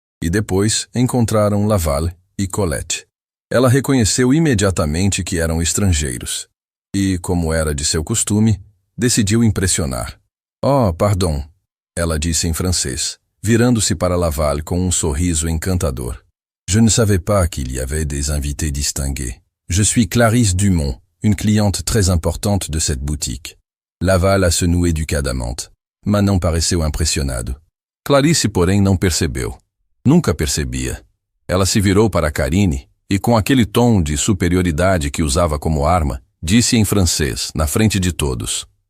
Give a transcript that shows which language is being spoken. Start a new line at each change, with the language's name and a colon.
Portuguese: E depois encontraram Laval e Colette. Ela reconheceu imediatamente que eram estrangeiros. E, como era de seu costume, decidiu impressionar.
French: Oh, pardon,
Portuguese: ela disse em francês, virando-se para Laval com um sorriso encantador.
French: Je ne savais pas qu'il y avait des invités distingués. Je suis Clarisse Dumont, une cliente très importante de cette boutique.
Portuguese: Laval a se noué du cadamante, mas não pareceu impressionado. Clarisse, porém, não percebeu. Nunca percebia. Ela se virou para Carine e, com aquele tom de superioridade que usava como arma, disse em francês, na frente de todos.